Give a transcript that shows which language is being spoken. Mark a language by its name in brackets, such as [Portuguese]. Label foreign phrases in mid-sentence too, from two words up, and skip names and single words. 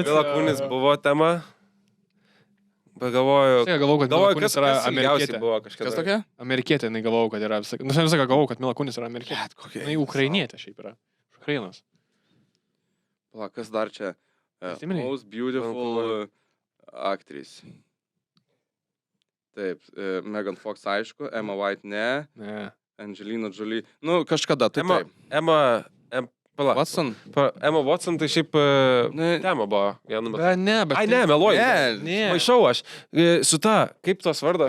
[Lithuanian] Vila Kunis buvo tema. Pagalvoju, Galvojau, kad Mila galvoju, Kunis kas yra ilgiausiai amerikietė. buvo kažkada. Kas tokia? Amerikietė, jinai galvojau, kad yra. Nu, visą galvojau, kad Mila Kunis yra amerikietė. Bet kokia. Jinai ukrainietė šiaip yra. Iš Ukrainos. Pala, kas dar čia? Prisimeni? [English] Most beautiful actress. [Lithuanian] Taip, Megan Fox aišku, Emma White ne, Ne. Angelina Jolie. Nu, kažkada tai taip. Watson? Emma Watson, tai šiaip Ne. tema buvo vienu metu. Bet ne, bet. Ai, ne, meluoju. Ne. Maišau aš. Su ta, kaip tos vardas?